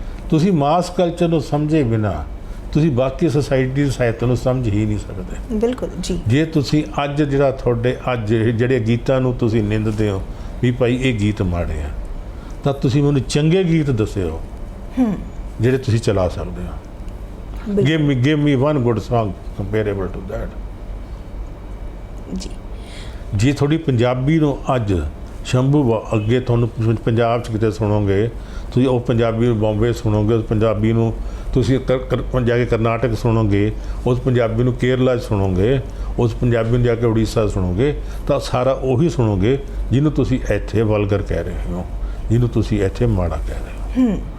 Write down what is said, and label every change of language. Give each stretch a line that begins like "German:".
Punjabi: ਤੁਸੀਂ ਮਾਸ ਕਲਚਰ ਨੂੰ ਸਮਝੇ ਬਿਨਾ ਤੁਸੀਂ ਬਾਕੀ ਸੋਸਾਇਟੀ ਦੇ ਸਾਹਿਤ ਨੂੰ ਸਮਝ ਹੀ ਨਹੀਂ ਸਕਦੇ। ਬਿਲਕੁਲ ਜੀ। ਜੇ ਤੁਸੀਂ ਅੱਜ ਜਿਹੜਾ ਤੁਹਾਡੇ ਅੱਜ ਜਿਹੜੇ ਗੀਤਾਂ ਨੂੰ ਤੁਸੀਂ ਨਿੰਦਦੇ ਹੋ ਵੀ ਭਾਈ ਇਹ ਗੀਤ ਮਾੜੇ ਆ, ਤਾਂ ਤੁਸੀਂ ਮੈਨੂੰ ਚੰਗੇ ਗੀਤ ਦੱਸਿਓ ਜਿਹੜੇ ਤੁਸੀਂ ਚਲਾ ਸਕਦੇ ਹੋ।
English: give me one good song comparable to that।
Punjabi: ਜੀ, ਜੇ ਤੁਹਾਡੀ ਪੰਜਾਬੀ ਨੂੰ ਅੱਜ ਸ਼ੰਭੂ ਅੱਗੇ ਤੁਹਾਨੂੰ ਪੰਜਾਬ 'ਚ ਕਿਤੇ ਸੁਣੋਗੇ, ਤੁਸੀਂ ਉਹ ਪੰਜਾਬੀ ਨੂੰ ਬੰਬੇ ਸੁਣੋਗੇ, ਉਸ ਪੰਜਾਬੀ ਨੂੰ ਤੁਸੀਂ ਜਾ ਕੇ ਕਰਨਾਟਕ ਸੁਣੋਗੇ, ਉਸ ਪੰਜਾਬੀ ਨੂੰ ਕੇਰਲਾ 'ਚ ਸੁਣੋਗੇ, ਉਸ ਪੰਜਾਬੀ ਨੂੰ ਜਾ ਕੇ ਉੜੀਸਾ ਸੁਣੋਗੇ, ਤਾਂ ਸਾਰਾ ਉਹੀ ਸੁਣੋਗੇ ਜਿਹਨੂੰ ਤੁਸੀਂ ਇੱਥੇ ਵਲਗਰ ਕਹਿ ਰਹੇ ਹੋ, ਜਿਹਨੂੰ ਤੁਸੀਂ ਇੱਥੇ ਮਾੜਾ ਕਹਿ ਰਹੇ ਹੋ।